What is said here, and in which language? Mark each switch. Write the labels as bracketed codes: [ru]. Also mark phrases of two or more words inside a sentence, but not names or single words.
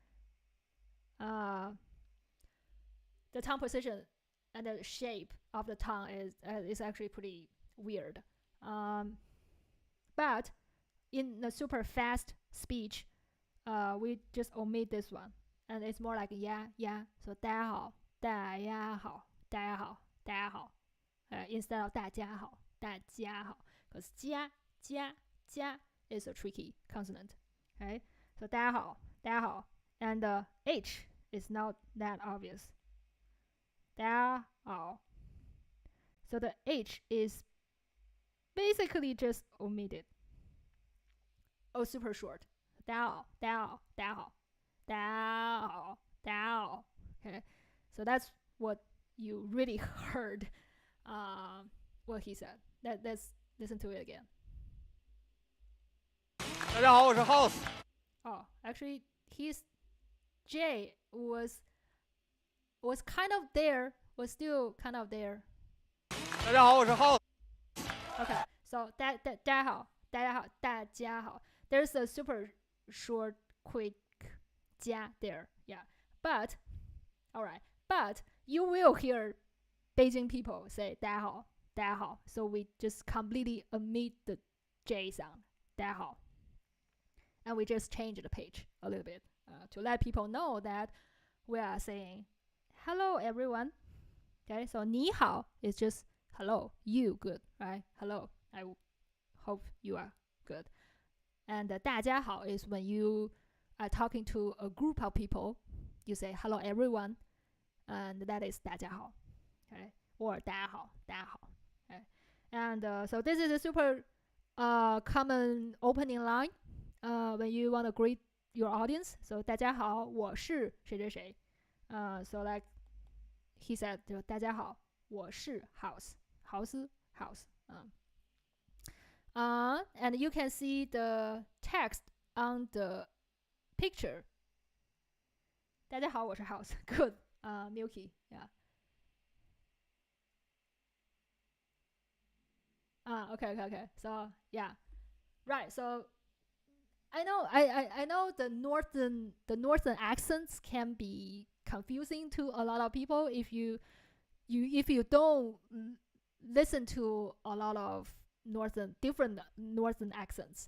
[en] The tongue position and the shape of the tongue is actually pretty weird. But in the super fast speech, we just omit this one, and it's more like yeah. [zh] So 大家好, 大家好, 大家好, 大家好, [en] instead of [zh] 大家好, 大家好, [en] because 家 is a tricky consonant. Okay, so [zh] 大家好, 大家好, [en] and the H is not that obvious. [zh] 大家好. [en] So the H is basically just omitted. Oh, super short. [zh] 大家好, 大家好, 大家好, 大家好, 大家好. [en] Okay, so that's what you really heard. What he said. Let's listen to it again. [zh] 大家好，我是 House。 [en] Oh, actually, his J was kind of there, was still kind of there. [zh] 大家好，我是 House。 [en] Okay, so [zh] 大家好, 大家好, 大家好. [en] There's a super short, quick 家 there. Yeah, but you will hear Beijing people say [zh] 大家好, 大家好. [en] So we just completely omit the J sound. [zh] 大家好. [en] And we just change the pitch a little bit to let people know that we are saying hello everyone. Okay, so 你好 is just hello, you good, right? Hello, I hope you are good. And [zh] 大家好 [en] is when you are talking to a group of people, you say hello everyone, and that is [zh] 大家好, [en] okay? [zh] Or 大家好, 大家好. [en] Okay? And so this is a super common opening line when you want to greet your audience. [zh] So 大家好，我是谁谁谁. [en] So like he said, [zh] 大家好，我是 House. [en] And you can see the text on the picture. [zh] 大家好，我是 House. [en] Good. Milky. Yeah. Okay. So yeah. Right. So I know the northern accents can be confusing to a lot of people if you don't listen to a lot of different northern accents.